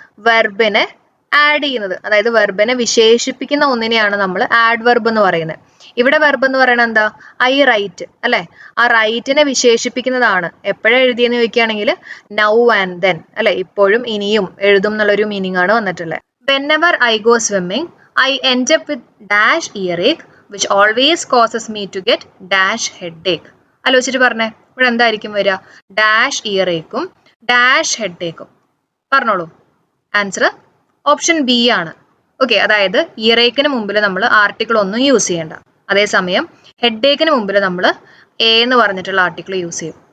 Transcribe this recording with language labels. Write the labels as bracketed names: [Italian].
[Malayalam] വെർബിനെ add ചെയ്യുന്നത്, അതായത് വെർബിനെ വിശേഷിപ്പിക്കുന്ന ഒന്നിനെയാണ് നമ്മൾ ആഡ്വർബ് എന്ന് പറയുന്നത്. ഇവിടെ വെർബ് എന്ന് പറയുന്നത് എന്താ? [English] I write [Malayalam] അല്ലെ. ആ റൈറ്റിനെ വിശേഷിപ്പിക്കുന്നതാണ്. എപ്പോഴാണ് എഴുതിയെന്ന് ചോദിക്കുകയാണെങ്കിൽ [English] now and then [Malayalam] അല്ലെ, ഇപ്പോഴും ഇനിയും എഴുതും എന്നുള്ളൊരു മീനിങ് ആണ് വന്നിട്ടുള്ളത്. [English] Whenever I go swimming, I end up with dash earache, which always causes me to get dash headache. [Malayalam] ആലോചിച്ചിട്ട് പറഞ്ഞേ, ഇവിടെ എന്തായിരിക്കും വരിക? Dash ഇയറേക്കും dash ഹെഡേക്കും. പറഞ്ഞോളൂ. ആൻസർ ഓപ്ഷൻ ബി ആണ്. ഓക്കെ, അതായത് ഇയറേക്കിന് മുമ്പിൽ നമ്മൾ ആർട്ടിക്കിൾ ഒന്നും യൂസ് ചെയ്യേണ്ട. അതേസമയം ഹെഡേക്കിന് മുമ്പിൽ നമ്മൾ എ എന്ന് പറഞ്ഞിട്ടുള്ള ആർട്ടിക്കിൾ യൂസ് ചെയ്യും.